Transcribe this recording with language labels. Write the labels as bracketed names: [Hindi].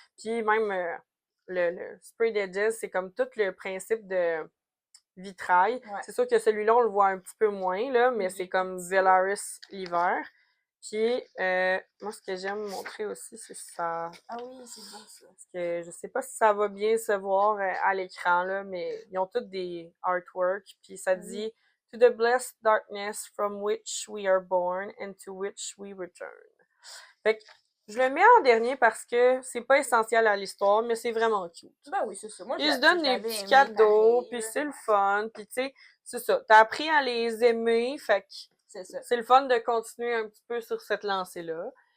[French] Puis même le Sprayed Edges, c'est comme tout le principe de vitrail. C'est sûr que celui-là, on le voit un petit peu moins, là, mais c'est comme Velaris l'hiver. Puis, moi, ce que j'aime montrer aussi, c'est ça. Ah oui, c'est beau, ça. Parce que je sais pas si ça va bien se voir à l'écran, là, mais ils ont tous des artworks. Puis ça dit [English] « To the blessed darkness from which we are born and to which we return ». [French] Fait que je le mets en dernier parce que c'est pas essentiel à l'histoire, mais c'est vraiment cute. Ben oui, c'est ça. Moi, ils se donnent des petits cadeaux, puis c'est le fun, puis tu sais, c'est ça. T'as appris à les aimer, fait que c'est le fun de continuer un petit peu sur cette lancée-là.